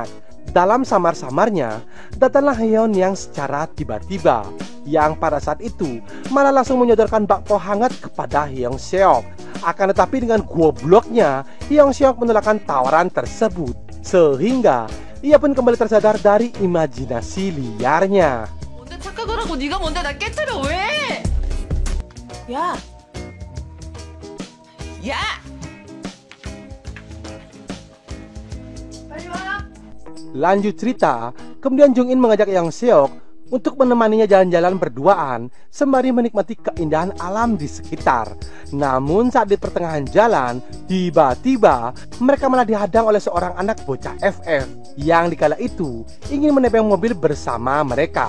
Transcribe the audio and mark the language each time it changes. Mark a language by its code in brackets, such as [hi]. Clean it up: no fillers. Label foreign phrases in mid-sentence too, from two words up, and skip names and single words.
[id] Dalam samar-samarnya, datanglah Hyeon yang secara tiba-tiba, yang pada saat itu malah langsung menyodorkan bakpo hangat kepada Yong-seok. Akan tetapi dengan gobloknya, Yong-seok menolakkan tawaran tersebut, sehingga ia pun kembali tersadar dari imajinasi liarnya. [ko] 뭔데 착각을 하고 네가 뭔데 나 깨트려 왜? 야! 야! 빨리 와! [id] Lanjut cerita, kemudian Jung-in mengajak Yong-seok untuk menemaninya jalan-jalan berduaan sembari menikmati keindahan alam di sekitar. Namun saat di pertengahan jalan, tiba-tiba mereka malah dihadang oleh seorang anak bocah FF yang dikala itu ingin menebeng mobil bersama mereka.